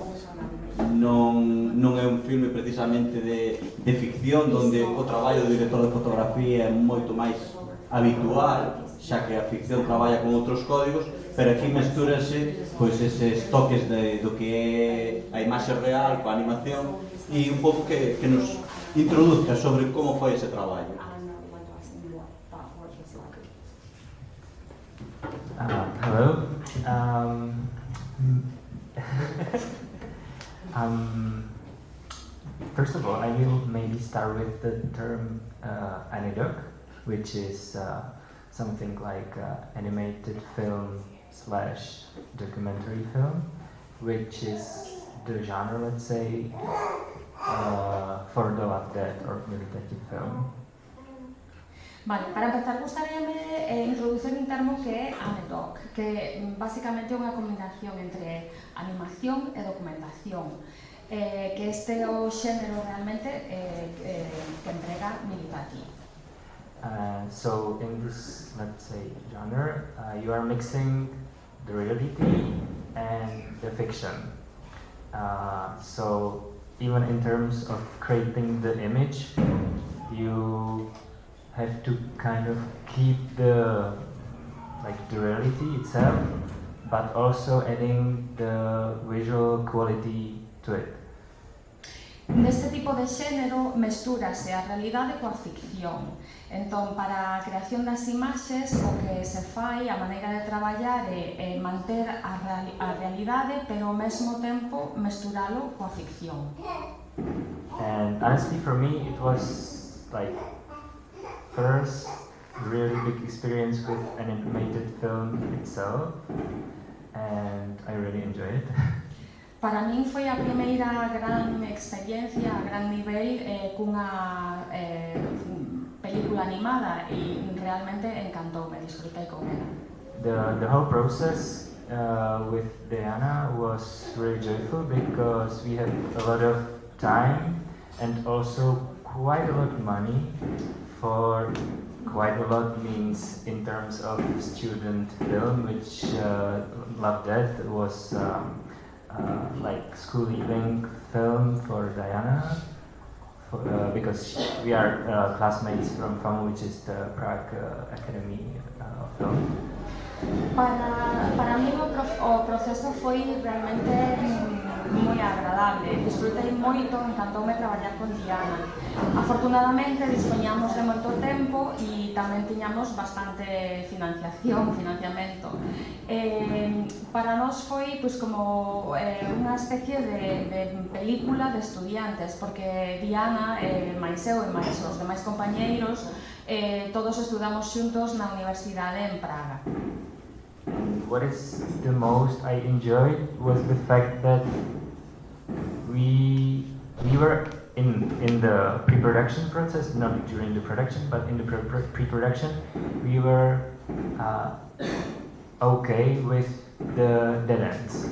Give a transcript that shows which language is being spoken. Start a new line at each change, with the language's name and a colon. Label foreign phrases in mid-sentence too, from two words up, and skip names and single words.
Galician: Non é un filme precisamente de ficción, onde o traballo do director de fotografía é moito máis habitual, xa que a ficción traballa con outros códigos, pero aquí mestúrase pois eses toques do que é a imaxe real coa animación e un pouco que nos introduzca sobre como foi ese traballo.
English: Hello. First of all, I will maybe start with the term anidoc, which is something like animated film / documentary film, which is the genre, let's say, for the Love Dead or meditative film.
Galician: Vale, para empezar, gustaríame introducir un termo que é anidoc, que basicamente é unha combinación entre animación e documentación, que este é o xénero realmente que emprega Milý, tati.
English: So in this, let's say, genre, you are mixing the reality and the fiction. So even in terms of creating the image, you have to kind of keep the reality itself, but also adding the visual quality to it.
Galician: Neste tipo de xénero mestúrase a realidade coa ficción. Entón, para a creación das imaxes, o que se fai, a maneira de traballar é manter a realidade, pero ao mesmo tempo mesturalo coa ficción.
English: And honestly, for me, it was like first really big experience with an animated film itself, and I really enjoyed it.
Galician: Para min foi a primeira gran experiencia a gran nivel cunha película animada e realmente encantoume, disfrutei con ela.
English: The whole process with Diana was really joyful because we had a lot of time and also quite a lot of money. For quite a lot means in terms of student film, which Love Dead was like school evening film for Diana, because we are classmates from FAMU, which is the Prague Academy of Film.
Galician: Para mí o proceso foi realmente moi agradable, disfrutei moito, encantoume traballar con Diana. Afortunadamente dispoñamos de moito tempo e tamén tiñamos bastante financiamento. Para nós foi pois, como unha especie de película de estudiantes, porque Diana, máis eu e máis os demais compañeiros, todos estudamos xuntos na universidade en Praga.
English: What is the most I enjoyed was the fact that we were in the pre-production process, not during the production, but in the pre-production, we were okay with the dead ends.